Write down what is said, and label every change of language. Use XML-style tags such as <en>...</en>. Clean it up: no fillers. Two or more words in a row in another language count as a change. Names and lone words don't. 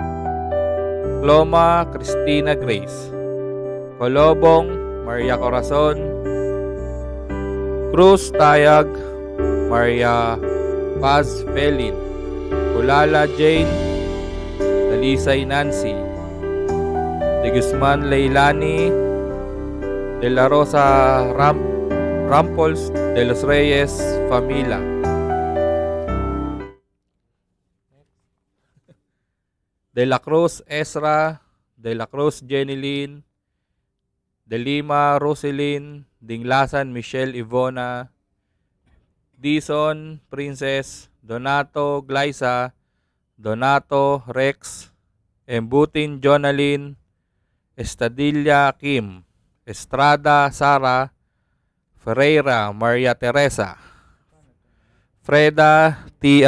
<tl>Cloma Cristina Grace, Colobong Maria Corazon, Cruz Tayag Maria Paz Felin, Kulala Jane, Dalisay Nancy, De Guzman Leilani, De La Rosa Rampols, De Los Reyes Famila, De La Cruz Ezra, De La Cruz Jeneline, De Lima Roselyn, Dinglasan Michelle Ivona, Dison Princess, Donato Glyza, Donato Rex, Embutin Jonalyn, Estadilla Kim, Estrada Sara, Ferreira Maria Teresa, Freda T.</tl>